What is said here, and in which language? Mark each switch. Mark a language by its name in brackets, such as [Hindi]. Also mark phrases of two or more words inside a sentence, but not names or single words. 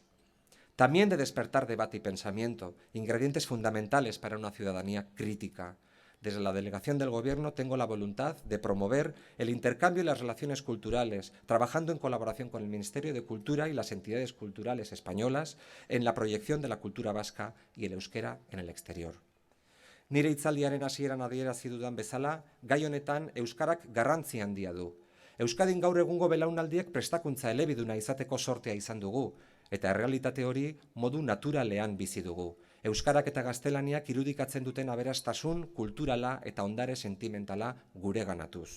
[Spanish] También de despertar debate y pensamiento, ingredientes fundamentales para una ciudadanía crítica. Desde la delegación del Gobierno tengo la voluntad de promover el intercambio y las relaciones culturales, trabajando en colaboración con el Ministerio de Cultura y las entidades culturales españolas en la proyección de la cultura vasca y el euskera en el exterior. [Basque] Nire hitzaldiaren hasieran adierazi dudan bezala, gai honetan euskarak garrantzi handia du. Euskadin gaur egungo belaunaldiek prestakuntza elebiduna izateko sortea izan dugu, eta errealitate hori modu naturalean bizi dugu. Euskarak eta gaztelaniak irudikatzen duten aberastasun, kulturala eta ondare sentimentala gureganatuz.